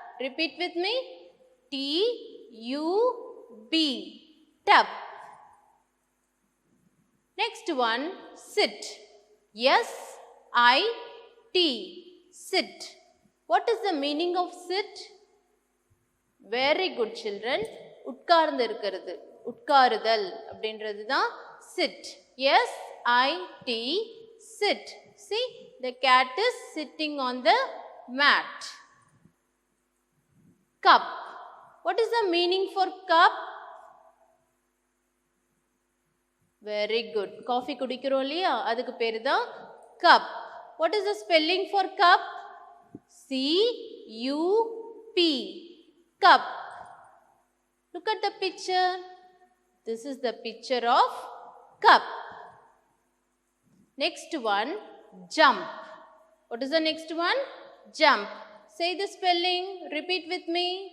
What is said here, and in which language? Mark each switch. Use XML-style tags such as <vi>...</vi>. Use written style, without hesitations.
<en>Repeat with me. T-U-B. Tub. Next one, sit. S-I-T. Sit. What is the meaning of sit? Very good children.</en> <ta>உட்கார்ந்து இருக்கிறது, உட்காருதல் அப்படின்றது தான் sit.</ta> <en>S-I-T. Sit. See, the cat is sitting on the mat. Cup. What is the meaning for cup? Very good.</en> <ta>Coffee குடிக்கிறோம் இல்லையா, அதுக்கு பேரு தான் cup.</ta> <en>What is the spelling for cup? C-U-P. Cup. Look at the picture. This is the picture of cup. Next one, jump. What is the next one? Jump. Say the spelling. Repeat with me.</en>